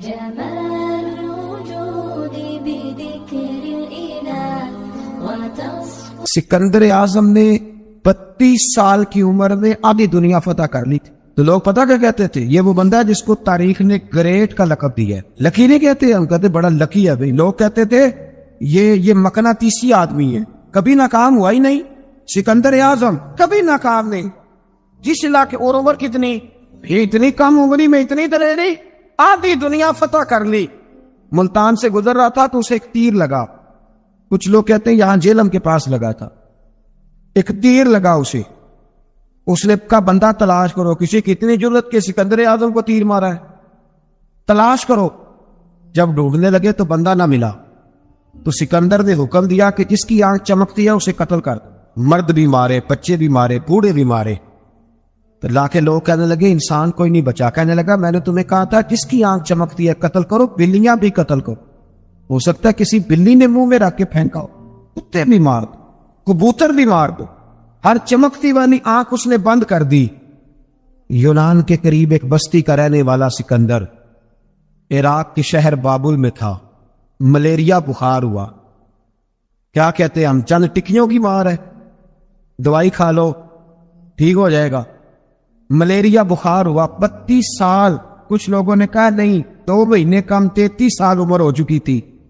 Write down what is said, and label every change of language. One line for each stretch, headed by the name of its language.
Arabic: جمال الوجود بذكر الإله وتصفو.
Urdu: سکندر اعظم نے 32 سال کی عمر میں آدھی دنیا فتح کر لی تھی. تو لوگ پتہ کیا کہتے تھے؟ یہ وہ بندہ ہے جس کو تاریخ نے گریٹ کا لقب دیا ہے. لکی نہیں کہتے، ہم کہتے بڑا لکی ہے بھائی. لوگ کہتے تھے یہ مقناطیسی آدمی ہے، کبھی ناکام ہوا ہی نہیں. سکندر اعظم کبھی ناکام نہیں. جس علاقے اور عمر کتنی، یہ اتنی کم عمری میں اتنی دلیری، آدھی دنیا فتح کر لی. ملتان سے گزر رہا تھا تو اسے ایک تیر لگا. کچھ لوگ کہتے ہیں یہاں جیلم کے پاس لگا تھا. ایک تیر لگا اسے. اس نے کہا بندہ تلاش کرو، کسی کی اتنی جرت کہ سکندر اعظم کو تیر مارا ہے، تلاش کرو. جب ڈھونڈنے لگے تو بندہ نہ ملا تو سکندر نے حکم دیا کہ جس کی آنکھ چمکتی ہے اسے قتل کر. مرد بھی مارے، بچے بھی مارے، بوڑھے بھی مارے. تو لا کے لوگ کہنے لگے انسان کوئی نہیں بچا. کہنے لگا میں نے تمہیں کہا تھا جس کی آنکھ چمکتی ہے قتل کرو. بلیاں بھی قتل کرو، ہو سکتا ہے کسی بلی نے منہ میں رکھ کے پھینکا ہو. کتے بھی مار دو، کبوتر بھی مار دو. ہر چمکتی والی آنکھ اس نے بند کر دی. یونان کے قریب ایک بستی کا رہنے والا سکندر عراق کے شہر بابل میں تھا. ملیریا بخار ہوا. کیا کہتے ہیں ہم، چند ٹکیوں کی مار ہے، دوائی کھا لو ٹھیک ہو جائے گا. ملیریا بخار ہوا. 32 سال. کچھ لوگوں نے کہا نہیں 2 مہینے کم، 33 سال عمر ہو چکی تھی.